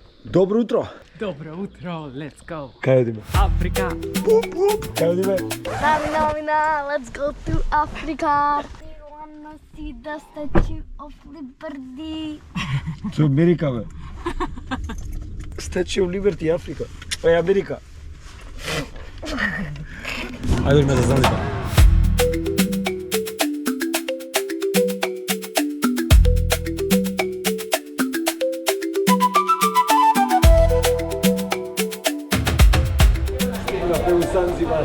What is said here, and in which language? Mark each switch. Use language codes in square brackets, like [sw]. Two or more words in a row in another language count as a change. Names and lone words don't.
[mk] Добро утро. Добро утро, [en] let's go. [mk] Кај одиме? Африка. Кај одиме? [en] Namina, let's go to Africa. We wanna see the Statue of Liberty. [mk] To Америка, бе. [en] Statue of Liberty, [mk] Африка. Па Америка. Ајде одиме за Занзибар. Занзибар.